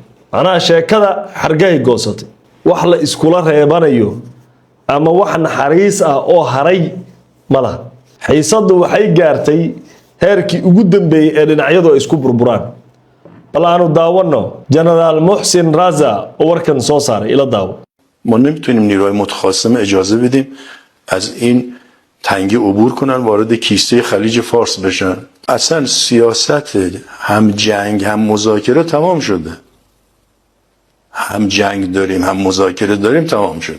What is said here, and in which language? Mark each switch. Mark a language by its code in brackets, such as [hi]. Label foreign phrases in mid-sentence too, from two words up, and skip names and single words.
[so] Macnaha sheekada xargay goosatay. Wax la iskula reebanayo ama wax naxariis ah oo haray mala. Xiisadu waxay gaartay heerkii ugu dambeeyay ee dhinacyadu isku burburaan. Bal aanu daawano General Mohsin Raza oo warkan soo saaray ila daawo. [fa] ما نمیتونیم نیروهای متخاصم اجازه بدیم از این تنگه عبور کنن وارد کیسه خلیج فارس بشن. اصلا سیاست هم جنگ هم مذاکره تمام شده. هم جنگ داریم هم مذاکره داریم تمام شده.